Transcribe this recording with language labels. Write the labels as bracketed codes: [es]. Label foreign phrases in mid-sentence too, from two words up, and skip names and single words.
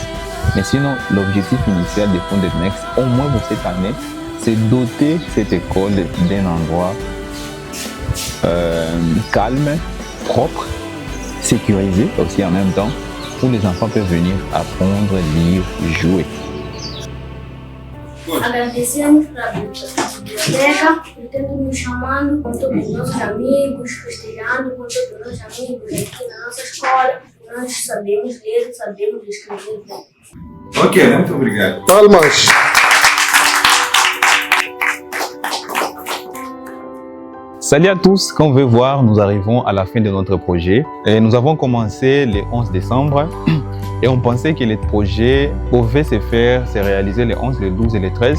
[fr] Mais sinon, l'objectif initial de Founded Next, au moins pour cette année, c'est doter cette école d'un endroit calme, propre, sécurisé aussi en même temps, où les enfants peuvent venir apprendre, lire, jouer. [pt] Agradecemos para a biblioteca por ter nos chamado com todos os nossos amigos, festejando com todos os nossos amigos aqui na nossa escola. Nós sabemos ler, sabemos escrever bem. Ok, muito obrigado. Palmas. [fr] Salut à tous, comme vous pouvez voir, nous arrivons à la fin de notre projet. Et nous avons commencé le 11 décembre et on pensait que le projet pouvait se réaliser le 11, le 12 et le 13.